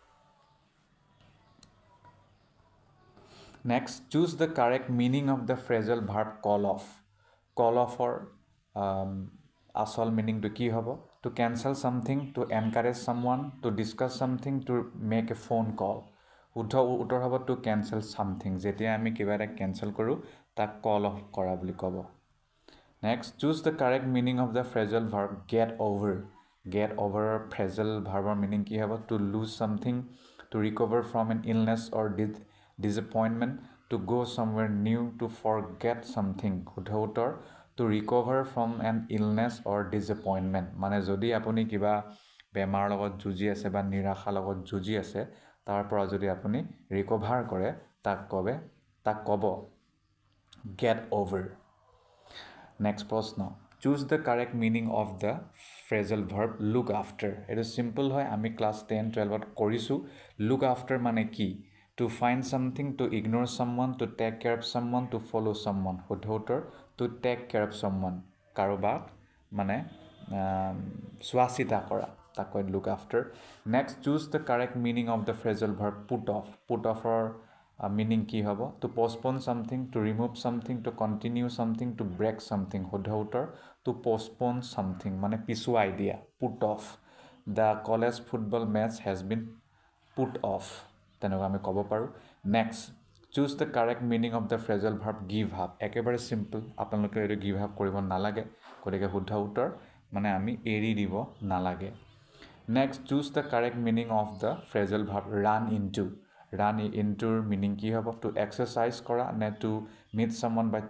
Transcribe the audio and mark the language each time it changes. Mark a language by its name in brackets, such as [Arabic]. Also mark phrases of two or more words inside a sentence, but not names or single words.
[English] next choose the correct meaning of the phrasal verb call off call off [Assamese] আচল মিনিংটো কি হ'ব [English] to cancel something to encourage someone to discuss something to make a phone call [Assamese] শুদ্ধ উত্তৰ হ'ব [English] to cancel something [Assamese] যেতিয়া আমি কিবা এটা কেঞ্চেল কৰোঁ তাক [English] call off [Assamese] কৰা বুলি ক'ব [English] next choose the correct meaning of the phrasal verb get over phrasal verb meaning [Assamese] কি হ'ব [English] to lose something to recover from an illness or disappointment to go somewhere new to forget something [Assamese] শুদ্ধ উত্তৰ [English] to recover from an illness or disappointment [Assamese] মানে যদি আপুনি কিবা বেমাৰৰ লগত যুঁজি আছে বা নিৰাশাৰ লগত যুঁজি আছে তাৰ পৰা যদি আপুনি ৰিকভাৰ কৰে তাক ক'ব [English] get over [Assamese] নেক্সট প্ৰশ্ন [English] choose the correct meaning of the phrasal verb look after [Assamese] এইটো চিম্পল হয় আমি ক্লাছ 10-12ত কৰিছোঁ [English] look after [Assamese] মানে কি [English] to find something, to ignore someone, to take care of someone, to follow someone. [Assamese] শুদ্ধ উত্তৰ [English] to take care of someone. [Assamese] কাৰোবাক মানে চোৱা চিতা কৰা তাক কয় [English] look after. Next, choose the correct meaning of the phrasal verb put off. Put offৰ meaning [Assamese] কি হ'ব [English] to postpone something, to remove something, to continue something, to break something. [Assamese] শুদ্ধ উত্তৰ [English] to postpone something [Assamese] মানে পিছুৱাই দিয়া [English] put off. The college football match has been put off. [Assamese] তেনেকুৱা আমি ক'ব পাৰোঁ [English] next choose the correct meaning of the phrasal verb give up [Assamese] একেবাৰে চিম্পল আপোনালোকে এইটো [English] give up [Assamese] কৰিব নালাগে গতিকে শুদ্ধ উত্তৰ মানে আমি এৰি দিব নালাগে [English] next choose the correct meaning of the phrasal verb run into meaning [Assamese] কি হ'ব [English] to exercise [Assamese] কৰা নে [English] to meet someone by